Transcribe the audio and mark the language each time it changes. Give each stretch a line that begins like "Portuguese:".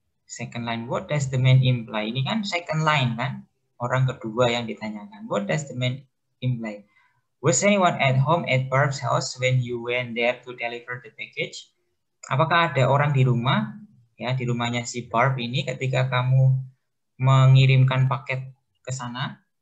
English: Second line, what does the man imply?
Indonesian: Ini kan second line kan, orang kedua yang ditanyakan.
English: What does the man imply? Was anyone at home at Barb's house when you went there to deliver the package?
Indonesian: Apakah ada orang di rumah ya, di rumahnya si Barb ini ketika kamu mengirimkan paket ke sana?